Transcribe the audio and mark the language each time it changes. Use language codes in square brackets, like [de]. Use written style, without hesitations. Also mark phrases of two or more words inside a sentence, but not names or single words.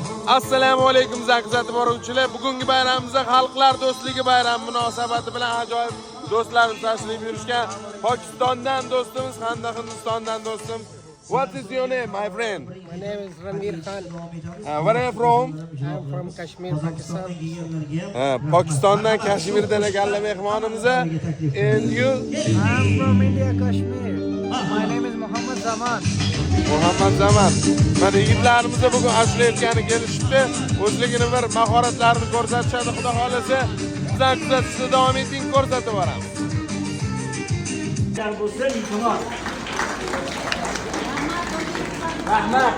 [uz] Assalomu alaykum kuzatib boruvchilar. Bugungi bayramimizda xalqlar do'stligi bayrami munosabati bilan ajoyib do'stlarimiz tashrif buyurishgan. Pokistondan do'stimiz hamda Hindistondan do'stim. [en] What is your name, my friend? My name is Ranveer Khan. Where are you from? I'm from Kashmir, Pakistan. [uz] Pokistondan Kashmirdan ekanlar mehmonimiz. [en] And you? I'm from India, Kashmir. My name is Muhammad Zaman. Muhammad Zaman. [uz] Mana yigitlarimiz bugun ashlayotgani kelishibdi. O'zligini bir mahoratlarini ko'rsatishadi, xudo xolasa. Bizlar kuzatishda davom eting, ko'rsatib boramiz. Rahmat.